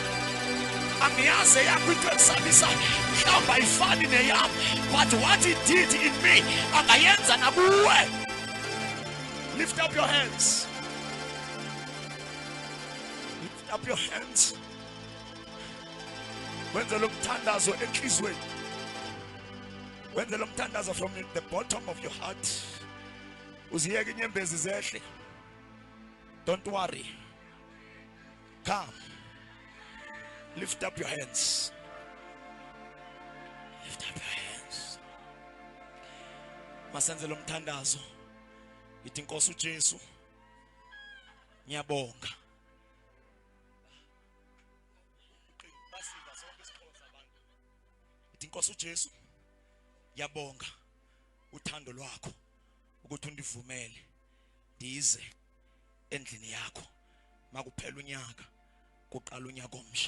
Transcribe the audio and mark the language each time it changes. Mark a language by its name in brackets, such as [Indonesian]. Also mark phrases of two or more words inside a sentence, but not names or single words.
[English] But what He did in me, lift up your hands. Lift up your hands. When the [Zulu] lumthandazo enhlizweni, [English] when the lumthandazo from the bottom of your heart, [Zulu] uziyeke inyembezi zehle. [English] Don't worry. Come. Lift up your hands. Lift up your hands. [Zulu] Masenze lumthandazo. Ithi Nkosi uJesu, ngiyabonga. Inkosi uJesu, ngiyabonga uthando lwakho ukuthi undivumele ndize endlini yakho makuphela unyaka kuqala unyaka omsha.